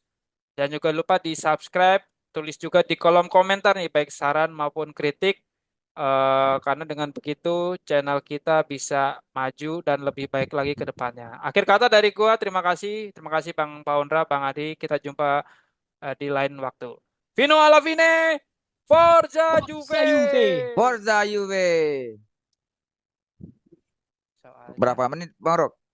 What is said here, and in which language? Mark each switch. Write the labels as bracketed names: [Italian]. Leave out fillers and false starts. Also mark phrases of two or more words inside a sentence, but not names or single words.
[Indonesian] Dan juga lupa di-subscribe, tulis juga di kolom komentar nih baik saran maupun kritik. Karena dengan begitu channel kita bisa maju dan lebih baik lagi ke depannya. Akhir kata dari gua, terima kasih. Terima kasih Bang Paundra, Bang Adi. Kita jumpa di lain waktu. [Italian] Vino alla fine, Forza Forza Juve. Juve! Forza Juve. [Indonesian] So aja. Berapa menit Bang Rok?